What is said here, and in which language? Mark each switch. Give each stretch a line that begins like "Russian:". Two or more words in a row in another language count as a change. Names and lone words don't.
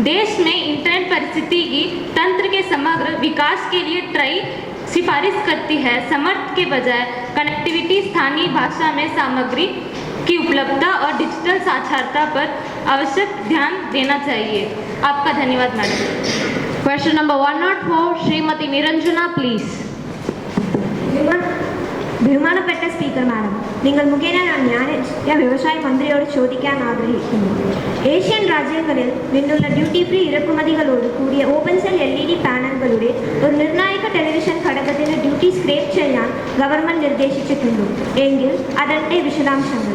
Hindi: देश में इंटरनेट परिस्थितिकी तंत्र के समग्र विकास के लिए ट्राई सिफारिश करती है समर्थ के बजाय कनेक्टिविटी स्थानीय भाषा में सामग्री की उपलब्धता और डिजिटल साक्षरता पर आवश्यक ध्यान देना चाहिए। आपका धन्यवाद मैडम।
English: question number 104 Shrimati Niranjana please.
Malayalam: ബഹുമാനപ്പെട്ട
English: speaker madam,
Malayalam: നിങ്ങൾ മുഖേന ഞാൻ വ്യവസായ മന്ത്രിയോട് ചോദിക്കാൻ ആഗ്രഹിക്കുന്നു. ഏഷ്യൻ രാജ്യങ്ങളിൽ നിന്നുള്ള
English: duty free
Malayalam: ഇറക്കുമതികളോട് കൂടിയ
English: open cell LED
Malayalam: പാനലുകളുടെ ഒരു നിർണായക ടെലിവിഷൻ ഘടകത്തിന്
English: duty scrap
Malayalam: ചെയ്യാൻ ഗവൺമെൻറ് നിർദ്ദേശിച്ചിട്ടുണ്ട് എങ്കിൽ അതിൻ്റെ വിശദാംശങ്ങൾ.